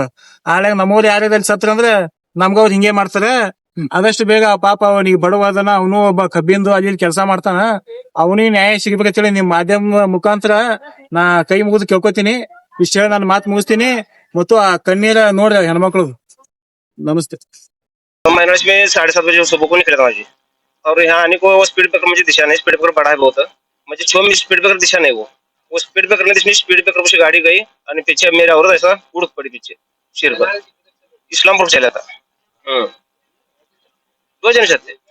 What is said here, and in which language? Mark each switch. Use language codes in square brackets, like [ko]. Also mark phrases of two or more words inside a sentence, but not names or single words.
[kn] ಆಳ್ಯಾಗ ನಮ್ಮವ್ರು ಯಾರ್ಯಾರು ಸತ್ರ ಅಂದ್ರೆ ನಮ್ಗ ಅವ್ರು ಹಿಂಗೆ ಮಾಡ್ತಾರೆ. ಆದಷ್ಟು ಬೇಗ ಪಾಪ ಅವನಿಗೆ ಬಡವಾದನ, ಅವನು ಒಬ್ಬ ಕಬ್ಬಿಂದು ಅಲ್ಲಿ ಕೆಲಸ ಮಾಡ್ತಾನ. ಅವನಿಗೆ ನ್ಯಾಯ ಸಿಗ್ಬೇಕಂತೇಳಿ ನಿಮ್ ಮಾಧ್ಯಮ ಮುಖಾಂತರ ನಾ ಕೈ ಮುಗಿದು ಕೇಳ್ಕೊತೀನಿ. ಇಷ್ಟ ಹೇಳಿ ನಾನು ಮಾತು ಮುಗಿಸ್ತೀನಿ. ಮತ್ತು ಆ ಕಣ್ಣೀರ ನೋಡ್ರಿ ಹೆಣ್ಮಕ್ಳು. [hi] नमस्ते. माइनस में 7:30 बजे सुबह को निकले था जी. और यहाँ आने को वो [en] speed breaker [hi] मुझे दिशा नहीं, [en] speed breaker [hi] बड़ा है बहुत. मुझे 6 में [en] speed breaker [hi] दिशा नहीं. वो [en] speed breaker [hi] ने [en] speed breaker [hi] से गाड़ी गई और पीछे मेरा औरत ऐसा उड़ पड़ी पीछे सिर पर. इस्लामपुर चला था. 2 जने थे.